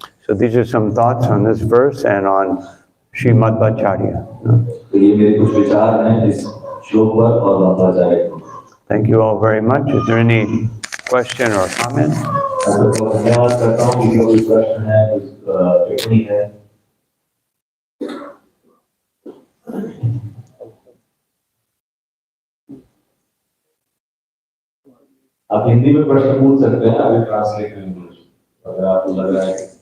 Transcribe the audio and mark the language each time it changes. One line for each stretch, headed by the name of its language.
English: So these are some thoughts on this verse and on Srila Madhvacarya.
Hindi: तो ये मेरे कुछ विचार हैं इस श्लोक पर और मध्वाचार्य पर।
English: Thank you all very much. Is there any question or comment?
Hindi: धन्यवाद करता हूँ कि कोई प्रश्न है, कुछ टिप्पणी है। आप हिंदी में प्रश्न पूछ सकते हैं, अभी ट्रांसलेट करेंगे अगर आपको लग रहा है।